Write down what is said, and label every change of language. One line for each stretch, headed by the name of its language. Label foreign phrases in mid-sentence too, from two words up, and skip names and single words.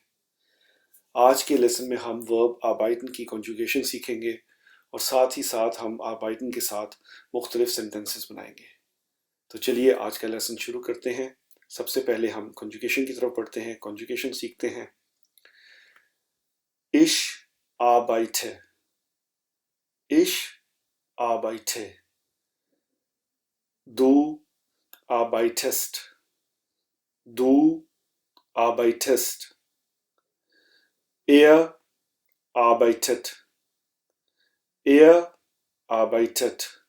Hindi: आज के लेसन में हम वर्ब आर्बाइटन की कॉन्जुगेशन सीखेंगे और साथ ही साथ हम आर्बाइटन के साथ मुख्तलिफ सेंटेंसेस बनाएंगे। तो चलिए आज का लेसन शुरू करते हैं। सबसे पहले हम कॉन्जुगेशन की तरफ बढ़ते हैं, कॉन्जुगेशन सीखते हैं।
German: Ich arbeite, ich arbeite, du arbeitest, du arbeitest, er arbeitet, er arbeitet,